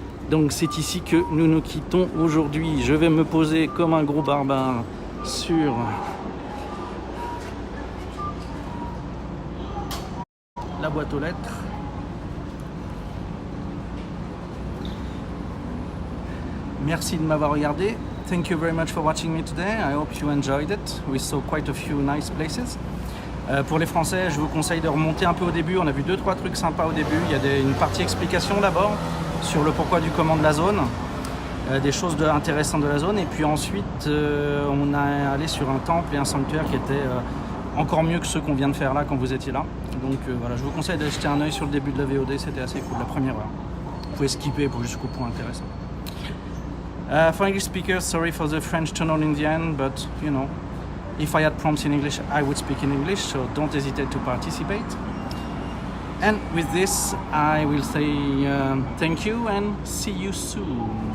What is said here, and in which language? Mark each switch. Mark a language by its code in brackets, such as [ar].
[fr] Donc c'est ici que nous nous quittons aujourd'hui. Je vais me poser comme un gros barbare sur la boîte aux lettres. Merci de m'avoir regardé. [en] Thank you very much for watching me today. I hope you enjoyed it. We saw quite a few nice places. [fr] Pour les Français, je vous conseille de remonter un peu au début. On a vu 2-3 trucs sympas au début. Il y a une partie explication d'abord sur le pourquoi du comment de la zone, des choses intéressantes de la zone. Et puis ensuite, on est allé sur un temple et un sanctuaire qui étaient encore mieux que ceux qu'on vient de faire là quand vous étiez là. Donc voilà, je vous conseille d'aller jeter un œil sur le début de la VOD. C'était assez cool, la première heure. Vous pouvez skipper pour jusqu'au point intéressant. [en] For English speakers, sorry for the French tone in the end, but you know, if I had prompts in English, I would speak in English, so don't hesitate to participate. And with this, I will say thank you and see you soon.